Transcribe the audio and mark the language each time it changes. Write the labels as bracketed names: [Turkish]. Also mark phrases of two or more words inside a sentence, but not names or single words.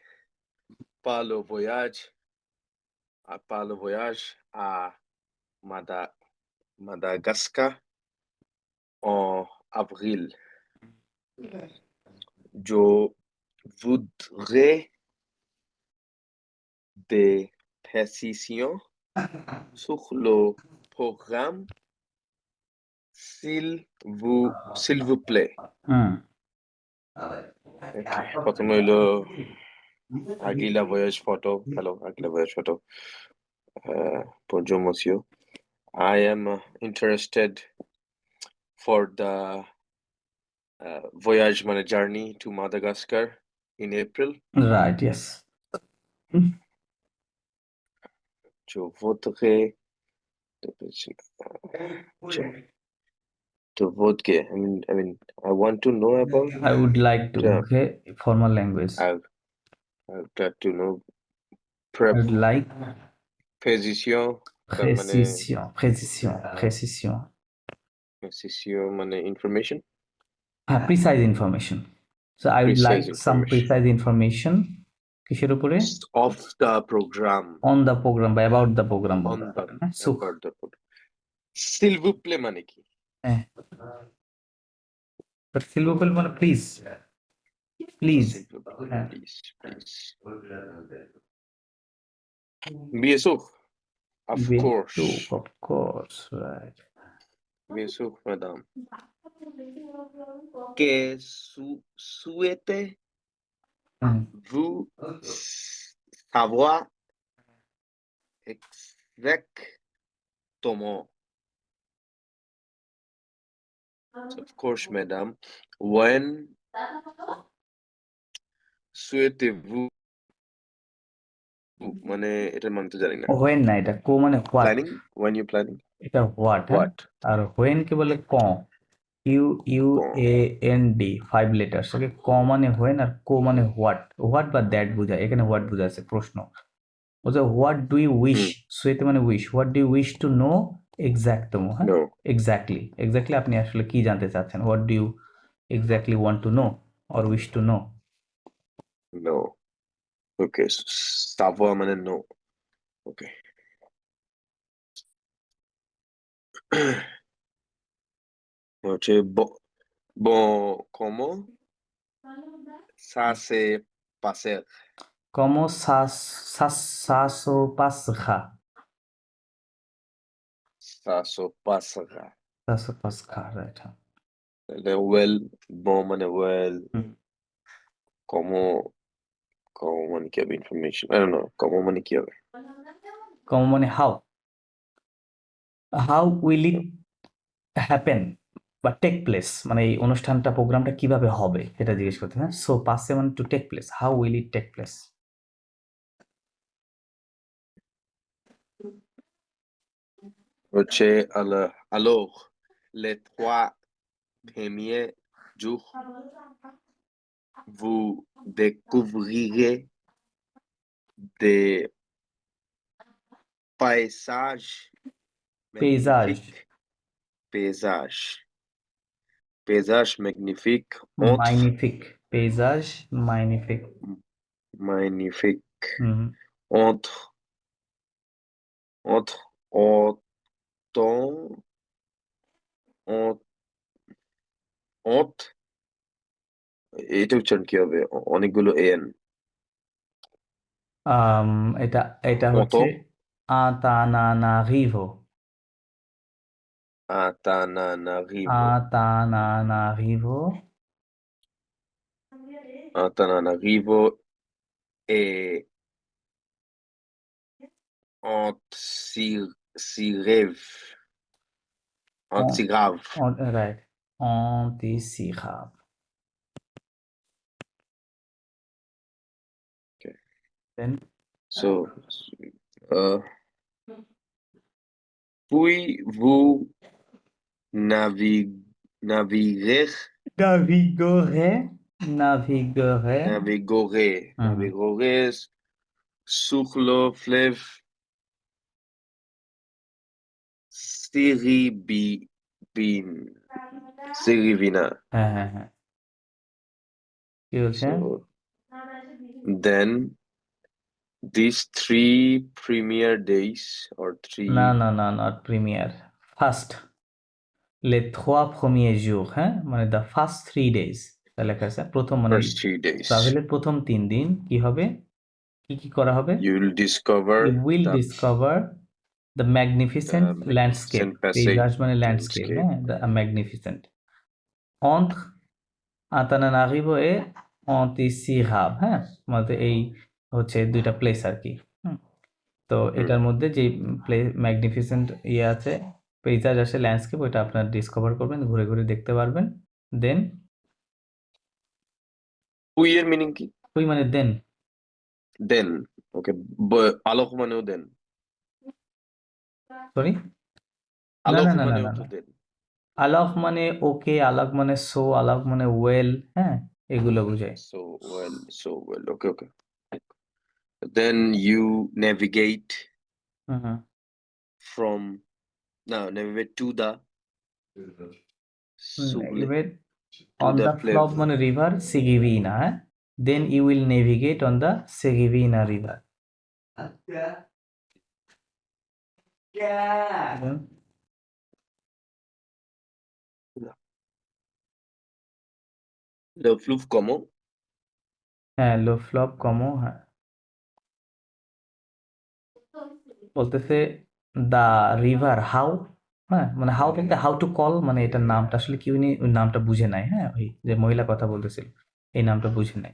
[French] par le voyage à Madagascar en avril. Je voudrais des précisions sur le programme, s'il vous plaît. হুম, [Bangla] Okay. প্রথমে হইলো Aguila Voyage photo. [English] Hello, Aguila Voyage photo. [French] Bonjour, monsieur. [English] I am interested for the voyage [Bangla] মানে [English] journey to Madagascar in April. রাইট, ইয়েস। [French] Je voudrais [English] to vote [French] ke. [English] I mean, I want to know about. I would like to, Yeah. okay, formal language. I would like to know I would like precision. [Bangla] তার মানে precision মানে information. [English] precise information. So I would like Precise some information. precise information [Bangla] কিসের উপরে? [English] Of the program. On the program বা about the program On [Bangla] বলতে [English] the [Bangla] পারেন, হ্যাঁ? সুখ। [English] about the program. [French] S'il vous plaît [Bangla] মানে কি? হ্যাঁ। But [French] s'il vous plaît [Bangla] মানে [English] please, please. [French] S'il vous plaît, [Bangla] হ্যাঁ। [French] please. Bien sûr. [English] Of course. Of course, right. [French] Bien sûr, madame. Que souhaitez-vous savoir exactement? [English] Of course, madam. [French] When souhaitez-vous [Bangla] মানে এটার মানে তো জানি না। হোয়েন না, এটা কো মানে হোয়াট, [English] প্ল্যানিং, when you planning, [Bangla] এটা হোয়াট, হ্যাঁ। [English] what? [Bangla] আর হোয়েন কে বলে ক, ইউ ইউ ক- [English] A N D, 5 letters. [Bangla] ওকে, ক মানে হোয়েন আর কো মানে হোয়াট। হোয়াট বা দ্যাট বোঝায়, এখানে হোয়াট বোঝাচ্ছে প্রশ্ন। বলছে [English] what do you wish, হুম, [Bangla] সুয়েতে মানে [English] wish, what do you wish to know exactm, হ্যাঁ। no, [Bangla] এক্স্যাক্টলি, এক্স্যাক্টলি আপনি আসলে কি জানতে চাচ্ছেন, [English] what do you exactly want to know or wish to know. no. [Bangla] Okay, savoir মানে no. [French] Okay. হচ্ছে bon, comment ça s'est passé? Como ça se passera, Ça se passera. ça se passera, [English] right, [Bangla] হ্যাঁ। তাহলে well, bon মানে well, হুম। [English] comment [Bangla] মানে কি হবে [English] information? I don't know. [Bangla] comment মানে কি হবে? Como মানে [English] how will it happen [Bangla] বা [English] take place, [Bangla] মানে এই অনুষ্ঠানটা প্রোগ্রামটা কিভাবে হবে এটা জিজ্ঞেস করতে, হ্যাঁ। সো পাসে মানে [English] to take place, how will it take place. [French] হচ্ছে alors les 3 premiers jours vous découvrirez des paysages পেইজাজ, magnifiques. Paysages magnifiques entre magnifiques, paysages magnifiques. magnifiques হুম। entre autant ont [Bangla] এটা উচ্চারণ কি হবে? অনেকগুলো এন আম, এটা এটা হচ্ছে [French] autant আতানানারিভো, Antananarivo আতানানারিভো Antananarivo et Antsirève Antsigrave. [English] রাইট, অন্তিসিখাব। Okay. দেন So, [French] uh, puis vous naviguerez, নাভিগরে, নাভিগরে, হুম। naviguerez sur le fleuve Sirivina. [Bangla] হ্যাঁ হ্যাঁ হ্যাঁ, কি বলছে? [English] So then these 3 premier days or [Bangla] না [English] 3 [Bangla] না না, [English] not premier, first le 3 [French] premiers jours, [Bangla] হ্যাঁ, মানে [English] the first 3 days, [Bangla] তা লেখা আছে প্রথম, মানে [English] first 3 days [Bangla] ট্রাভেলের প্রথম 3 দিন কি হবে, কি কি করা হবে? [English] you will discover You will the discover the magnificent landscape, magnificent [French] পেইজাজ [English] passage [Bangla] মানে ল্যান্ডস্কেপ, [English] landscape. হ্যাঁ, the magnificent. [Bangla] Entre আতানানারিভো এ অন্তিসিহাব, হ্যাঁ, মানে এই হচ্ছে দুইটা প্লেস আর কি। হুম। তো এটার মধ্যে যে ম্যাগনিফিসেন্ট ইয়ে আছে, পেইজাজ আছে, ল্যান্ডস্কেপ, ওইটা আপনার ডিসকভার করবেন, ঘুরে ঘুরে দেখতে পারবেন। [English] দেন [Bangla] Puis এর meaning কি? ওই মানে দেন, [English] Then. Okay. [Bangla] আলোক মানেও [English] then. [Bangla] সরি, না [French] আলোক [Bangla] না না না মানেও না তো না, [English] then. [Bangla] আলাক মানে ওকে, আলাক মানে সো, আলাক মানে ওয়েল, হ্যাঁ, এগুলো বোঝায়। [English] So well. Okay. Then you navigate হুম হুম। from navigate to the এবার to on the the flop [French] fleuve. [Bangla] মানে রিভার সিগিভিনা, হ্যাঁ, [English] then you will navigate on the Sigivina river. [French] Le fleuve comment? [Bangla] হ্যাঁ, [French] le fleuve comment, [Bangla] হ্যাঁ, বলতেছে [English] the river how, [Bangla] হ্যাঁ, মানে হাউ বলতে [English] how to call, [Bangla] মানে এটার নামটা আসলে কি, উনি ওই নামটা বুঝে নাই, হ্যাঁ, ওই যে মহিলা কথা বলতেছিল এই নামটা বুঝে নাই।